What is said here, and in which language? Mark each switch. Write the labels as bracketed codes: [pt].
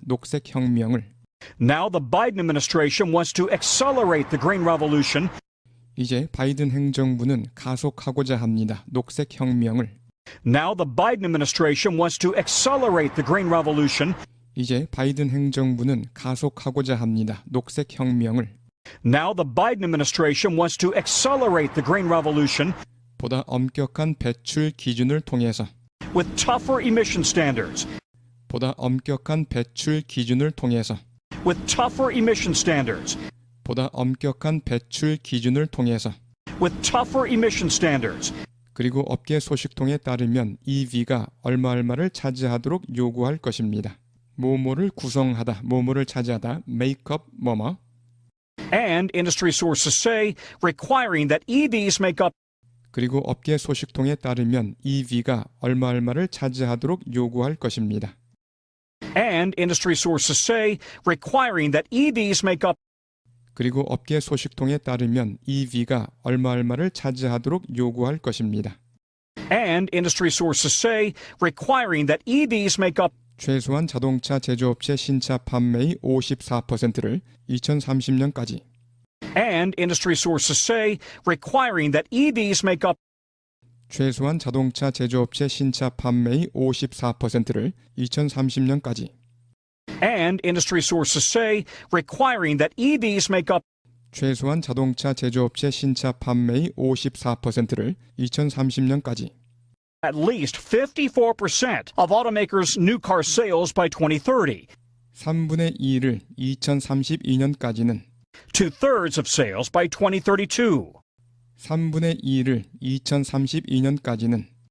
[ko] 녹색 혁명을. [en] Now the Biden administration wants to accelerate the green revolution. [ko] 이제 바이든 행정부는 가속하고자 합니다. 녹색 혁명을. [en] Now the Biden administration wants to accelerate the green revolution. [ko] 이제 바이든 행정부는 가속하고자 합니다. 녹색 혁명을. [en] Now the Biden administration wants to accelerate the green revolution. [ko] 보다 엄격한 배출 기준을 통해서 [en] With tougher emission standards. [ko] 보다 엄격한 배출 기준을 통해서 [en] With tougher emission standards. [ko] 보다 엄격한 배출 기준을 통해서 [en] With tougher emission standards. [ko] 그리고 업계 소식통에 따르면 EV가 얼마를 차지하도록 요구할 것입니다. 뭐뭐를 구성하다, 뭐뭐를 차지하다, make up 뭐뭐. [en] And industry sources say requiring that EVs make up [ko] 그리고 업계 소식통에 따르면 EV가 얼마를 차지하도록 요구할 것입니다. [en] And industry sources say requiring that EVs make up [ko] 그리고 업계 소식통에 따르면 EV가 얼마를 차지하도록 요구할 것입니다. [en] And industry sources say requiring that EVs make up [ko] 최소한 자동차 제조업체 신차 판매의 54%를 2030년까지 [en] And industry sources say requiring that EVs make up [ko] 최소한 자동차 제조업체 신차 판매의 54%를 2030년까지 [en] And industry sources say requiring that EVs make up [ko] 최소한 자동차 제조업체 신차 판매의 54%를 2030년까지 [en] at least 54% of automakers' new car sales by 2030. [ko] 3분의 2를 2032년까지는 [en] 2/3 of sales by 2032. [ko] 3분의 2를 2032년까지는